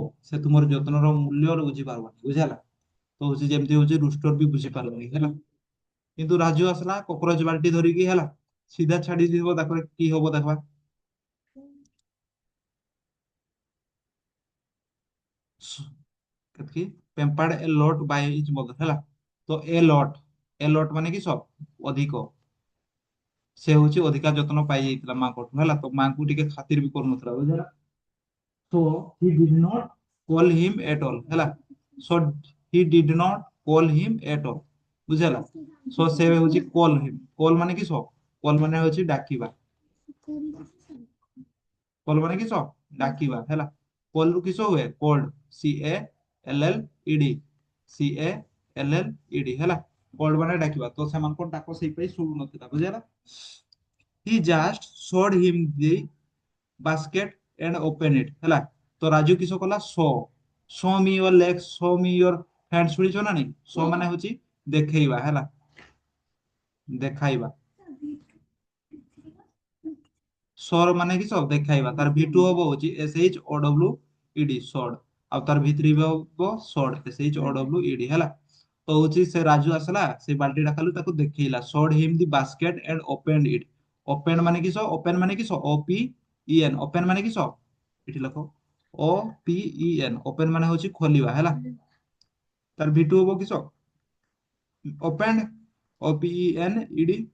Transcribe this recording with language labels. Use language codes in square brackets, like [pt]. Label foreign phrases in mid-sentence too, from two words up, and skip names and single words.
[or] ସେ ତୁମର ଯତ୍ନର ମୂଲ୍ୟ ବୁଝିପାରିବନି। ବୁଝିଲା। ତ ହଉଛି ଯେମିତି ହଉଛି ରୁଷ୍ଟର ବି ବୁଝିପାରିବନି ହେଲା। କିନ୍ତୁ ରାଜୁ ଆସିଲା କକରୋଚ ବାଲ୍ଟି ଧରିକି ହେଲା। ସିଧା ଛାଡି দিব ତାପରେ କି ହବ ଦେଖବା। କେତକି [en] pampered a lot by his mother [or] ହେଲା ତ [en] a lot [or] ମାନେ କି ଅଧିକ ସେ ହଉଛି ଅଧିକା ଯତ୍ନ ପାଇ ଯାଇଥିଲା ମାଙ୍କଠୁ ହେଲା ତ ମାଙ୍କୁ ଟିକେ ଖାତିର ବି କରୁନଥିଲା ବୁଝିଲା [en] so he did not call him at all [or] ହେଲା [en] so he did not call him at all [or] ବୁଝିଲା so ସେ ହଉଛି call ମାନେ କି call ମାନେ ହଉଛି ଡାକିବା କଲ୍ ମାନେ କିସ ଡାକିବା ହେଲା କଲ୍ ରୁ କିସ ହୁଏ କୋଲ୍ଡ [en] CALLED CALLED [or] ହେଲା କୋଲ୍ଡ ମାନେ ଡାକିବା ତ ସେମାନଙ୍କ ଡାକ ସେଇପାଇଁ ଶୁଣୁନଥିଲା ବୁଝିଲା [en] he just showed him the basket and opened it [or] ହେଲା ତ ରାଜୁ କିସ କଲା [en] show me your legs show me your hands [or] ଶୁଣିଛ ନା ନାଇଁ show ମାନେ ହଉଛି ଦେଖେଇବା ହେଲା ଦେଖାଇବା ସର ମାନେ କି ଦେଖାଇବା ତାର V2 ହବ ହଉଛି [en] SHOWED showed [or] ଆଉ ତାର V3 ହବ [en] showed SHOWED [or] ହେଲା ତ ହଉଛି ସେ ରାଜୁ ଆସିଲା ସେ ବାଲ୍ଟିଟା ଖାଲି ତାକୁ ଦେଖେଇଲା [en] showed him the basket and opened it [or] ଓପେନ୍ ମାନେ କି ଓପେନ୍ ମାନେ କି OPEN ଓପେନ୍ ମାନେ କି ଏଠି ଲେଖ OPEN ଓପେନ୍ ମାନେ ହଉଛି ଖୋଲିବା ହେଲା ତାର V2 ହବ କି [en] opened OPENED